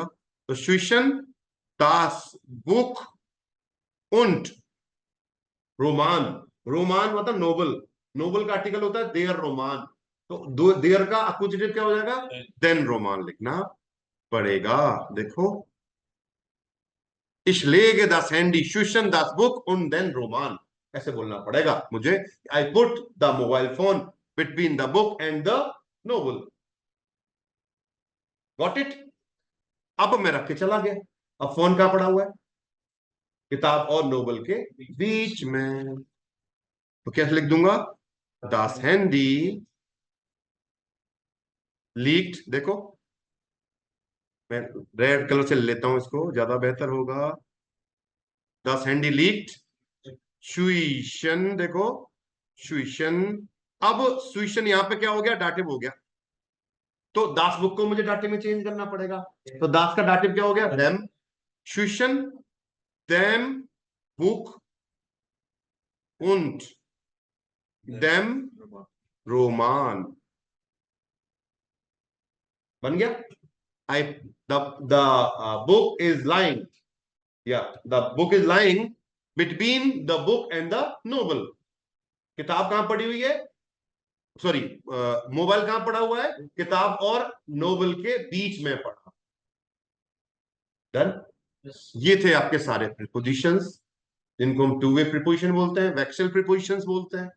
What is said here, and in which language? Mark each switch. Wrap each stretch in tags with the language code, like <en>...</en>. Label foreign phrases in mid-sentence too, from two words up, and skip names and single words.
<hi>तो</hi> <de>zwischen, das Buch, und Roman, Roman</de> <hi>मतलब नोबल, नोबल का आर्टिकल होता है</hi> <de>der Roman,</de> <hi>तो देयर का अक्यूजिटिव क्या हो जाएगा,</hi> <de>den Roman</de> <hi>लिखना पड़ेगा। देखो,</hi> <de>Ich lege das Handy zwischen das Buch und den Roman,</de> <hi>ऐसे बोलना पड़ेगा मुझे,</hi> <en>I put the mobile phone between the book and the novel, got it।</en> <hi>अब मैं रख के चला गया, अब फोन कहां पड़ा हुआ है, किताब और नोवेल के बीच में, तो कैसे लिख दूंगा,</hi> <de>Das Handy liegt,</de> <hi>देखो मैं रेड कलर से लेता हूं इसको, ज्यादा बेहतर होगा।</hi> <de>Das Handy liegt zwischen,</de> <hi>देखो zwischen, अब स्विशन यहां पे क्या हो गया, डाटिव हो गया, तो दास बुक को मुझे डाटिव में चेंज करना पड़ेगा, तो दास का डाटिव क्या हो गया, देम,</hi> <de>zwischen dem Buch und dem Roman,</de> <hi>बन गया।</hi> <en>I the book is lying,</en> <hi>या</hi> <en>the book is lying between the book and the novel,</en> <hi>किताब कहां पड़ी हुई है, सॉरी मोबाइल कहां पड़ा हुआ है, किताब और नोवेल के बीच में पड़ा। डन। ये थे आपके सारे प्रीपोजिशंस, जिनको हम</hi> <en>two way preposition</en> <hi>बोलते हैं, वेक्सल प्रीपोजिशंस बोलते हैं।</hi>